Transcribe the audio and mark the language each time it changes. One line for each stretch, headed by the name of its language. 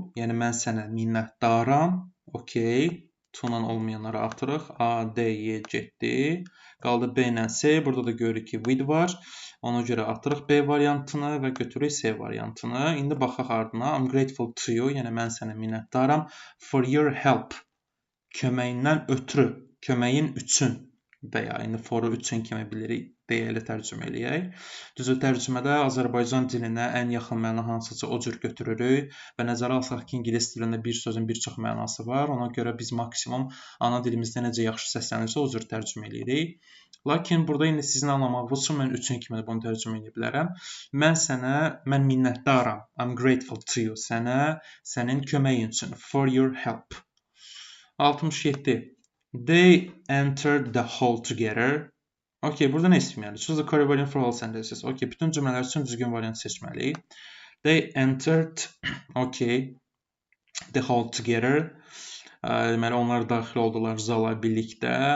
Azerbaijani: Yəni, mən sənə minnətdaram.
English: Okay.
Azerbaijani: To-la olmayanları atırıq. A, D, Y getdi. Qaldı B ilə C. Burada da görürük ki, with var. Ona görə atırıq B variantını və götürürük C variantını. İndi baxaq ardına.
English: I'm grateful to you.
Azerbaijani: Yəni, mən sənə minnətdaram.
English: For your help.
Azerbaijani: Köməyindən ötürü. Köməyin üçün. Və ya indi for üçün kimi bilirik. Deyə elə tərcümə eləyək. Düzü tərcümədə Azərbaycan dilinə ən yaxın məna hansısa o cür götürürük və nəzərə alsaq ki, ingilis dilində bir sözün bir çox mənası var. Ona görə biz maksimum ana dilimizdə necə yaxşı səslənirsə o cür tərcümə eləyirik. Lakin burada indi sizin anlamağınız üçün mən üçün kimi də bunu tərcümə edə bilərəm. Mən minnətdaram.
English: I'm grateful to you.
Azerbaijani: Sənin köməyin üçün.
English: For your help.
Azerbaijani: 67.
English: They entered the hall together.
Azerbaijani: Okay, burada nə istəməliyik?
English: Choose the correct variant for all sentences.
Azerbaijani: Okay, bütün cümlələr üçün düzgün variant seçməliyik.
English: They entered, okay, the hall together.
Azerbaijani: Deməli, onlar daxil oldular zala birlikdə.